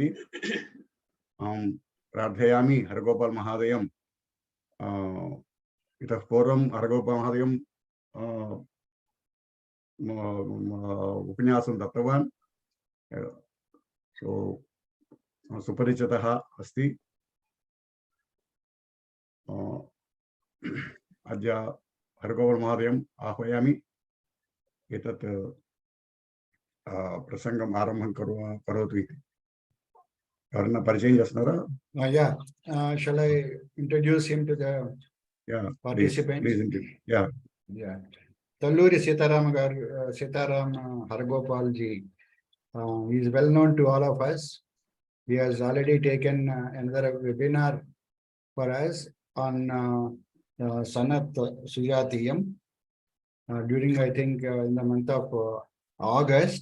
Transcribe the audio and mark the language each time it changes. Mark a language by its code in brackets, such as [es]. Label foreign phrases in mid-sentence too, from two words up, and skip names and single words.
[sa] अहं प्रार्थयामि हरगोपाल महोदयं इतः पूर्वं हरगोपाल महोदयं उपन्यासं दत्तवान्, सो सुपरिचितः अस्ति। अद्य हरगोपाल महोदयम् आह्वयामि। एतत् प्रसंगम् आरम्भं करोतु इति। [te] ఎవరన్నా పరిచయం చేస్తున్నారా? [en] Shall I introduce him to the participants? Please. Talluri Sitaram Haragopal ji. He is well known to all of us. He has already taken another webinar for us on Sanat Sujatiyam during, I think, in the month of August.